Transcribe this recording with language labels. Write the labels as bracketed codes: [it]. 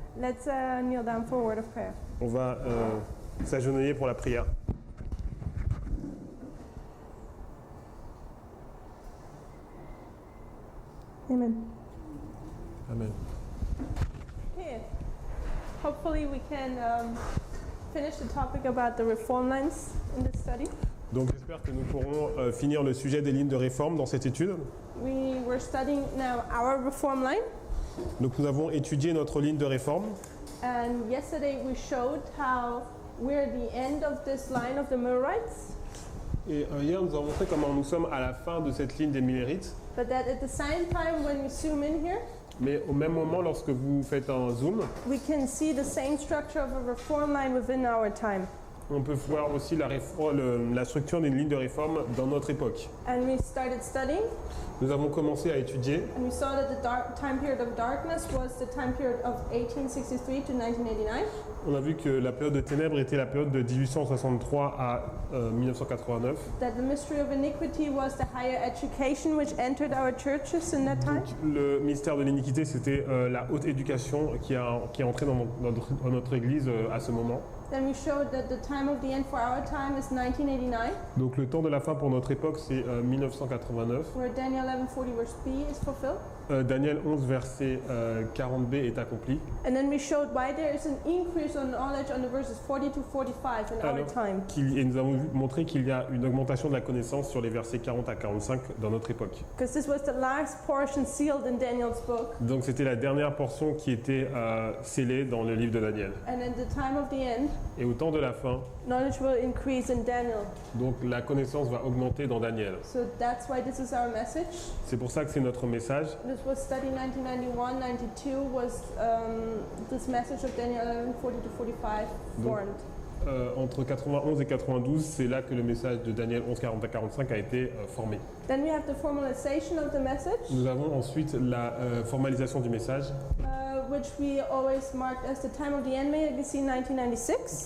[en] Let's kneel down for a word of prayer. [fr] On va s'agenouiller pour la prière. [en] Amen. [fr] Amen. [en] Okay. Hopefully, we can finish the topic about the reform lines in this study. [fr] Donc j'espère que nous pourrons finir le sujet des lignes de réforme dans cette étude. [en] We were studying now our reform line, [fr] Donc nous avons étudié notre ligne de réforme. [en] and yesterday we showed how we're at the end of this line of the Millerites, [fr] Et hier nous avons montré comment nous sommes à la fin de cette ligne des Millerites. [en] but that at the same time, when we zoom in here, [fr] Mais au même moment, lorsque vous faites un zoom, [en] we can see the same structure of a reform line within our time. [fr] on peut voir aussi la structure d'une ligne de réforme dans notre époque. [en] And we started studying, [fr] Nous avons commencé à étudier [en] and we saw that the time period of darkness was the time period of 1863 to 1989. [fr] On a vu que la période de ténèbres était la période de 1863 à 1989. [en] That the mystery of iniquity was the higher education which entered our churches in that time. [fr] Donc, le mystère de l'iniquité, c'était la haute éducation qui est entrée dans notre église à ce moment. [en] Then we showed that the time of the end for our time is 1989, [fr] Donc le temps de la fin pour notre époque, c'est 1989. [en] where Daniel 11:40 verse B is fulfilled. [fr] Daniel 11, verset 40b est accompli. [en] And then we showed why there is an increase on knowledge on the verses 40 to 45 in our time. [fr] Et nous avons montré qu'il y a une augmentation de la connaissance sur les versets 40 à 45 dans notre époque. [en] Because this was the last portion sealed in Daniel's book. [fr] Donc c'était la dernière portion qui était scellée dans le livre de Daniel. [en] And at the time of the end, [fr] Et au temps de la fin, [en] knowledge will increase in Daniel. [fr] donc la connaissance va augmenter dans Daniel. [en] So that's why this is our message. [fr] C'est pour ça que c'est notre message. [en] This was studied 1991-92 was this message of Daniel 11:40 to 45 formed. [fr] Entre 91 et 92, c'est là que le message de Daniel 11, 40 à 45 a été formé. [en] Then we have the formalization of the message, [fr] Nous avons ensuite la formalisation du message [en] which we always marked as the time of the end magazine 1996.